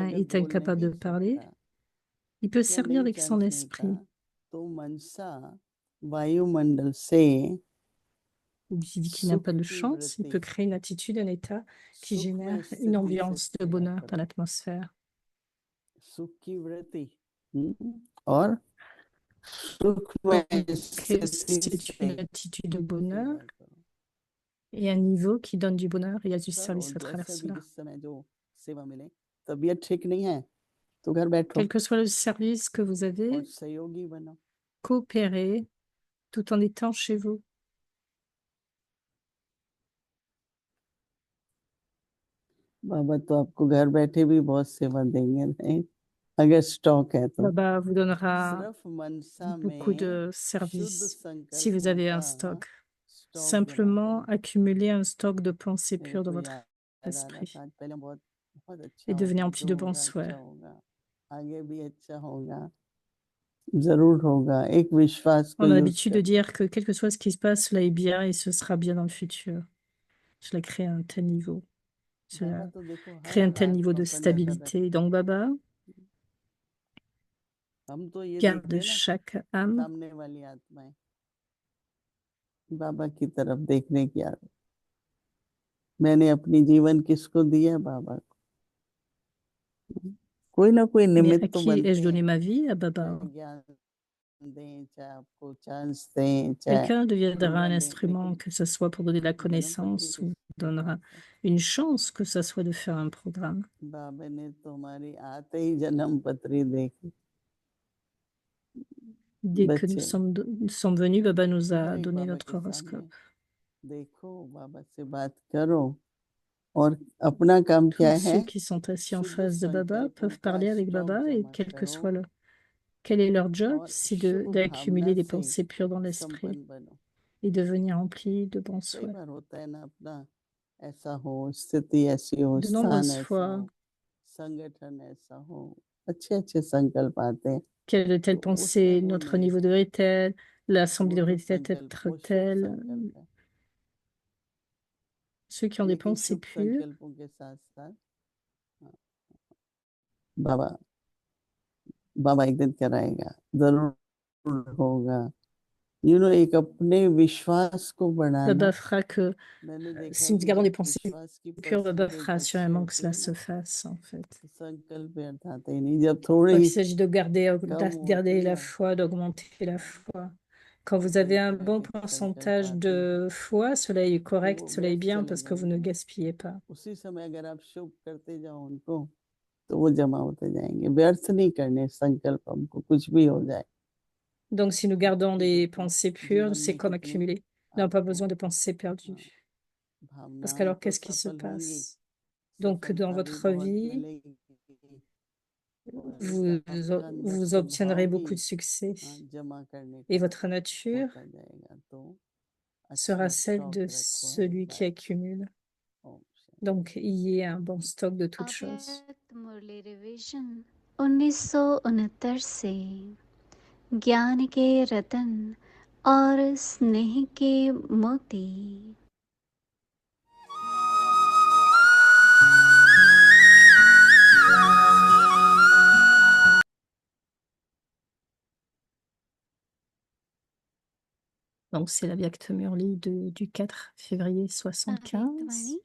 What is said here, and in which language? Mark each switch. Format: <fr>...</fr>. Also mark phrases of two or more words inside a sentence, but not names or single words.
<hi>अगर</hi> <fr>est</fr> <hi>बोल</hi> <fr>incapable</fr> <hi>नहीं</hi> <fr>de parler,</fr> <hi>सकता</hi> <fr>il peut</fr> <hi>या</hi> <fr>servir</fr> <hi>नहीं</hi> <fr>avec son</fr> <hi>चांस मिलता</hi> <fr>esprit.</fr> <hi>तो मनसा वायुमंडल से</hi> <fr>Il dit qu'il n'a</fr> <hi>सुख</hi> <fr>pas de</fr> <hi>की</hi> <fr>chance, il peut</fr> <hi>वृत्ति</hi> <fr>créer une attitude, un état qui</fr> <hi>सुख में</hi> <fr>génère une</fr> <hi>स्थिति से</hi> <fr>ambiance de</fr> <hi>सेवा</hi> <fr>bonheur dans</fr> <hi>करो</hi> <fr>l'atmosphère.</fr> <hi>सुख की वृत्ति और सुख में</hi> <fr>Donc,</fr> <hi>स्थिति</hi> <fr>c'est une</fr> <hi>से</hi> <fr>attitude de bonheur</fr> <hi>सेवा करो</hi> <fr>et un niveau qui donne du bonheur et il y a du</fr> <hi>करो</hi> <fr>service à travers</fr> <hi>जैसे भी</hi> <fr>cela.</fr> <hi>जिस समय जो सेवा मिले तबीयत ठीक नहीं है तो घर बैठो</hi> <fr>Quel que soit le service que vous</fr> <hi>और</hi> <fr>avez,</fr> <hi>सहयोगी बनो</hi> <fr>coopérez tout en étant chez vous.</fr> <hi>बाबा तो आपको घर बैठे भी बहुत सेवा देंगे नहीं अगर स्टॉक है तो</hi> <fr>Baba vous donnera</fr> <hi>सिर्फ मनसा</hi> <fr>beaucoup</fr> <hi>में</hi> <fr>de</fr> <hi>शुद्ध</hi> <fr>services si vous</fr> <hi>संकल्पों</hi> <fr>avez un</fr> <hi>का</hi> <fr>stock.</fr> <hi>स्टॉक जमा</hi> <fr>Simplement</fr> <hi>करो</hi> <fr>accumuler un stock de pensées</fr> <hi>मेरे</hi> <fr>pures dans</fr> <hi>को</hi> <fr>votre</fr> <hi>याद आ रहा</hi> <fr>esprit</fr> <hi>था आज पहले बहुत बहुत अच्छा</hi> <fr>et devenez</fr> <hi>होगा</hi> <fr>empli</fr> <hi>जो</hi> <fr>de bons</fr> <hi>होगा अच्छा</hi> <fr>souhaits.</fr> <hi>होगा आगे भी अच्छा होगा जरूर होगा एक विश्वास को</hi> <fr>On a</fr> <hi>यूज</hi> <fr>l'habitude de</fr> <hi>करो</hi> <fr>dire que quel que soit ce qui se passe, cela est bien et ce sera bien dans le futur. Cela crée un tel niveau.</fr> <hi>बाबा</hi> <fr>Cela</fr> <hi>तो देखो</hi> <fr>crée</fr> <hi>हर</hi> <fr>un tel</fr> <hi>रात</hi> <fr>niveau de</fr> <hi>पकड़ कर रख</hi> <fr>stabilité. Donc Baba</fr> <hi>हम तो ये</hi> <fr>garde</fr> <hi>देखते हैं ना</hi> <fr>chaque âme</fr> <hi>सामने वाली आत्माएं बाबा की तरफ देखने की आदत मैंने अपनी जीवन किसको दिया बाबा को कोई ना कोई</hi> <fr>mais</fr> <hi>निमित्त</hi> <fr>à</fr> <hi>तो</hi> <fr>qui ai-je</fr> <hi>बनते</hi> <fr>donné</fr> <hi>हैं</hi> <fr>ma vie? À Baba.</fr> <hi>चाहे ज्ञान दें चाहे आपको चांस दें चाहे</hi> <fr>Quelqu'un deviendra</fr> <hi>दुनिया</hi> <fr>un</fr> <hi>दें</hi> <fr>instrument,</fr> <hi>लेकिन</hi> <fr>que ce soit pour donner de la</fr> <hi>जन्म पत्री</hi> <fr>connaissance ou</fr> <hi>किसके</hi> <fr>donnera</fr> <hi>पास है</hi> <fr>une chance, que ce soit de faire un programme.</fr> <hi>बाबा ने तो हमारी आते ही जन्म पत्री देखी</hi> <fr>Dès que</fr> <hi>बच्चे</hi> <fr>nous sommes venus, Baba nous a</fr> <hi>एक</hi> <fr>donné</fr> <hi>बाबा</hi> <fr>notre</fr> <hi>के सामने</hi> <fr>horoscope.</fr> <hi>देखो बाबा से बात करो और अपना काम क्या</hi> <fr>Tous</fr> <hi>है</hi> <fr>ceux qui sont assis en</fr> <hi>शुद्ध</hi> <fr>face de Baba</fr> <hi>संकल्पों</hi> <fr>peuvent</fr> <hi>का</hi> <fr>parler avec</fr> <hi>स्टॉक</hi> <fr>Baba et</fr> <hi>जमा</hi> <fr>quel que</fr> <hi>करो</hi> <fr>soit quel est leur job,</fr> <hi>और</hi> <fr>c'est</fr> <hi>शुभ भावना</hi> <fr>d'accumuler des</fr> <hi>से</hi> <fr>pensées pures dans l'esprit</fr> <hi>संपन्न बनो</hi> <fr>et devenir rempli de bons</fr> <hi>कई</hi> <fr>souhaits.</fr> <hi>बार होता है ना अपना ऐसा हो स्थिति ऐसी हो</hi> <fr>De</fr> <hi>स्थान</hi> <fr>nombreuses</fr> <hi>ऐसा</hi> <fr>fois,</fr> <hi>हो संगठन ऐसा हो अच्छे अच्छे संकल्प आते हैं</hi> <fr>quelle de</fr> <hi>तो</hi> <fr>telle</fr> <hi>उसमें</hi> <fr>pensée,</fr> <hi>वो</hi> <fr>notre</fr> <hi>नहीं</hi> <fr>niveau</fr> <hi>है</hi> <fr>devrait être tel, l'assemblée</fr> <hi>वो तो</hi> <fr>devrait être</fr> <hi>संकल्प वो शुभ</hi> <fr>telle.</fr> <hi>संकल्प है</hi> <fr>Ceux qui ont des</fr> <hi>लेकिन</hi> <fr>pensées</fr> <hi>शुभ</hi> <fr>pures,</fr> <hi>संकल्पों के साथ साथ हाँ, बाबा बाबा एक दिन कराएगा जरूर होगा एक अपने विश्वास को बढ़ाना</hi> <fr>Baba fera que</fr> <hi>मैंने देखा</hi> <fr>si</fr> <hi>है</hi> <fr>nous</fr> <hi>कि</hi> <fr>gardons des</fr> <hi>जब</hi> <fr>pensées</fr> <hi>विश्वास की</hi> <fr>pures, Baba</fr> <hi>परसेंटेज</hi> <fr>fera</fr> <hi>अच्छी</hi> <fr>assurément que</fr> <hi>होती</hi> <fr>cela</fr> <hi>है</hi> <fr>se</fr> <hi>ना</hi> <fr>fasse, en fait.</fr> <hi>तो संकल्प व्यर्थ आते ही नहीं जब</hi> <fr>Quand</fr> <hi>थोड़ी</hi> <fr>il s'agit de</fr> <hi>कम</hi> <fr>garder</fr> <hi>होती</hi> <fr>la</fr> <hi>है</hi> <fr>foi, d'augmenter la foi. Quand</fr> <hi>तो</hi> <fr>vous</fr> <hi>कई</hi> <fr>avez un</fr> <hi>तरह</hi> <fr>bon</fr> <hi>के संकल्प</hi> <fr>pourcentage</fr> <hi>आते हैं</hi> <fr>de foi, cela est</fr> <hi>तो</hi> <fr>correct,</fr> <hi>वो</hi> <fr>cela est</fr> <hi>व्यर्थ</hi> <fr>bien</fr> <hi>चले</hi> <fr>parce que vous ne</fr> <hi>जाएंगे</hi> <fr>gaspillez pas.</fr> <hi>उसी समय अगर आप शुभ करते जाओ उनको तो वो जमा होते जाएंगे व्यर्थ नहीं करने संकल्प हमको कुछ भी हो जाए</hi> <fr>Donc, si nous gardons</fr> <hi>क्योंकि</hi> <fr>des</fr> <hi>देखो</hi> <fr>pensées pures,</fr> <hi>जीवन</hi> <fr>c'est</fr> <hi>में</hi> <fr>comme</fr> <hi>कितनी</hi> <fr>accumuler. Nous n'avons pas</fr> <hi>आपको</hi> <fr>besoin de pensées</fr> <hi>हाँ,</hi> <fr>perdues. Parce</fr> <hi>भावनाएं</hi> <fr>qu'alors,</fr> <hi>तो</hi> <fr>qu'est-ce qui se</fr> <hi>सफल होंगी</hi> <fr>passe? Donc, dans</fr> <hi>सफलता भी</hi> <fr>votre</fr> <hi>बहुत</hi> <fr>vie,</fr> <hi>मिलेगी</hi> <fr>vous,</fr> <hi>और आपका अंदर</hi> <fr>vous</fr> <hi>स्वभाव</hi> <fr>obtiendrez</fr> <hi>भी</hi> <fr>beaucoup de succès.</fr> <hi>जमा करने</hi> <fr>Et</fr> <hi>का</hi> <fr>votre nature</fr> <hi>होता जाएगा तो</hi> <fr>sera</fr> <hi>अच्छा</hi> <fr>celle</fr> <hi>स्टॉक</hi> <fr>de</fr> <hi>रखो हर</hi> <fr>celui qui</fr> <hi>बात</hi> <fr>accumule.</fr> <hi>ओम</hi> <fr>Donc, ayez un bon stock de toutes choses.</fr> <hi>अव्यक्त मुरली रिवीजन 1969 से ज्ञान के रतन और स्नेह के मोती।</hi> <fr>Donc, c'est la Vyakta Murli du 4 février 75.</fr>